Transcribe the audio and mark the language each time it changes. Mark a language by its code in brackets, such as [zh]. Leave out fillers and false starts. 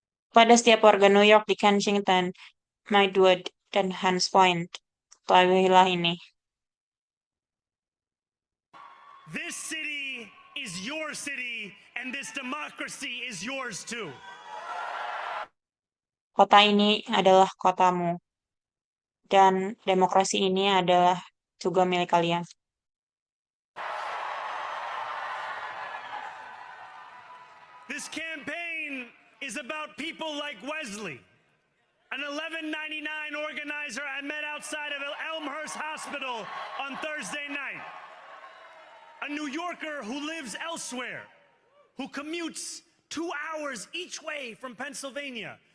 [id] Pada setiap warga New York di Kensington, Midwood, dan Hunts Point, ketahuilah ini. [en] This city is your city, and this democracy is yours too. [id] Kota ini adalah kotamu, dan demokrasi ini adalah juga milik kalian. [en] This campaign is about people like Wesley, an 1199 organizer I met outside of Elmhurst Hospital on Thursday night. A New Yorker who lives elsewhere, who commutes 2 hours each way from Pennsylvania